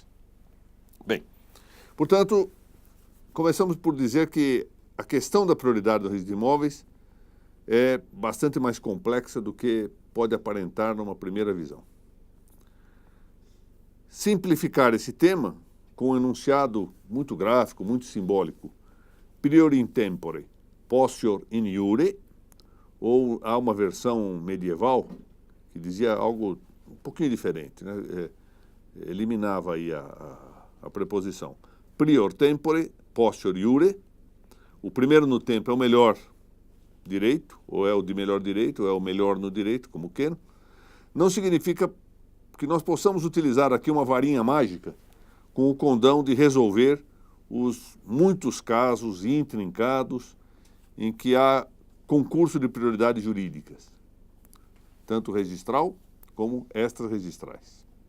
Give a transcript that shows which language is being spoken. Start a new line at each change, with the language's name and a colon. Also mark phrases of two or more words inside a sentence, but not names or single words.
Portuguese: Bem, portanto, começamos por dizer que a questão da prioridade do registro de imóveis é bastante mais complexa do que pode aparentar numa primeira visão. Simplificar esse tema com um enunciado muito gráfico, muito simbólico,
Latin: prior in tempore, posseur in iure,
Portuguese: ou há uma versão medieval que dizia algo um pouquinho diferente, né? Eliminava aí a preposição.
Latin: Prior tempore, posseur iure,
Portuguese: o primeiro no tempo é o melhor direito, ou é o de melhor direito, ou é o melhor no direito, como queiram. Não significa que nós possamos utilizar aqui uma varinha mágica com o condão de resolver os muitos casos intrincados em que há concurso de prioridades jurídicas, tanto registral como extra-registrais.